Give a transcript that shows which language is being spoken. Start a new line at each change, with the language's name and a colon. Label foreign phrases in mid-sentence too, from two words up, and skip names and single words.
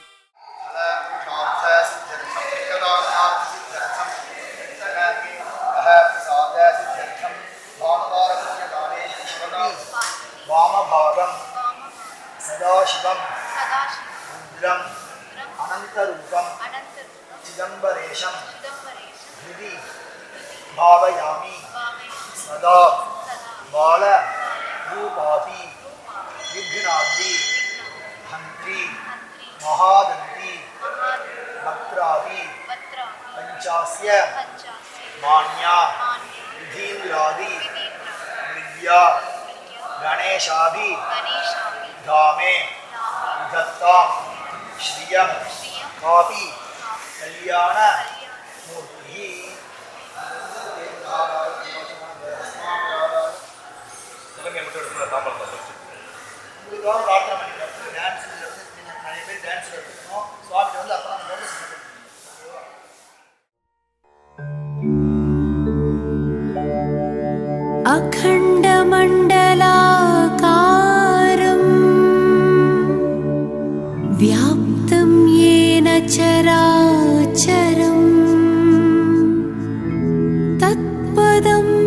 Sanskrit: वामभागं सदाशिवं रुद्रं अनन्तरूपं चिदम्बरेशं हृदि भावयामि सदा बालरूपापि विघ्नाद्रि हन्त्री महादन्ती वक्त्रापि पञ्चास्य मान्या विधीन्द्रादि विद्या गणेशादि धामे विधत्ताम् श्रियं कापि कल्याण मूर्तिः.
Tamil: உங்களுக்காக பிரார்த்தனை பண்ணிக்கிறேன். டான்ஸில் வந்து நிறைய பேர் டான்ஸில் இருக்கணும். சுவாமி வந்து அப்புறம்
Sanskrit: अखण्डमण्डलाकारं व्याप्तं येन चराचरं तत्पदं